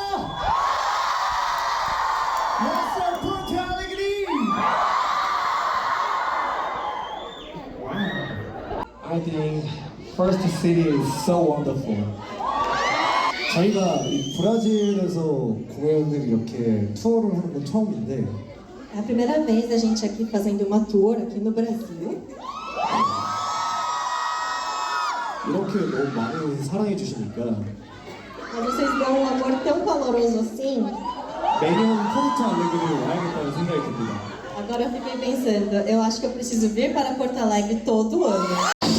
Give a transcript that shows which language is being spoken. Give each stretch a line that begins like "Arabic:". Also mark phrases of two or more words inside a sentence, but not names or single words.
English: What's up, Porto Alegre? I think first city is so wonderful.
Korean: 저희가 이 브라질에서 공연을 이렇게 투어를 하는 건 처음인데
Portuguese: É a primeira vez a gente aqui fazendo uma tour aqui no Brasil.
Korean: 이렇게 너무 많은 사랑해 주시니까
Portuguese: Mas vocês dão um amor tão caloroso assim.
Korean: 매년 포르투 알레그레를 와야겠다는 생각이 듭니다.
Portuguese: Agora eu fiquei pensando, eu acho que eu preciso vir para Porto Alegre todo ano.